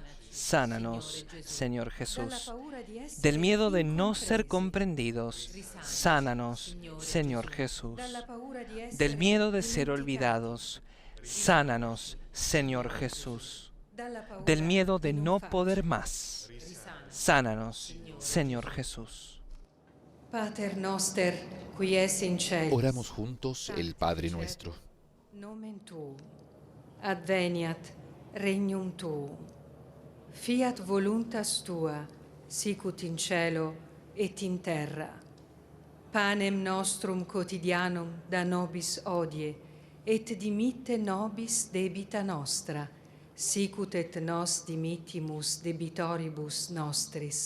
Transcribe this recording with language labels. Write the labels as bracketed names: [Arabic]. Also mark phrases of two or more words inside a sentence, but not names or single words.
[Spanish] Sánanos, Señor Jesús, del miedo de no ser comprendidos. Sánanos, Señor Jesús, del miedo de ser olvidados. Sánanos, Señor Jesús, del miedo de no poder más. Sánanos, Señor Jesús. [Latin] Pater noster, qui es in celis. [Spanish] Oramos juntos el Padre Nuestro. [Latin] Nomen tuum, adveniat regnum tuum, fiat voluntas tua, sicut in cielo et in terra. Panem nostrum quotidianum da nobis hodie, et dimitte nobis debita nostra, sicut et nos dimittimus debitoribus nostris.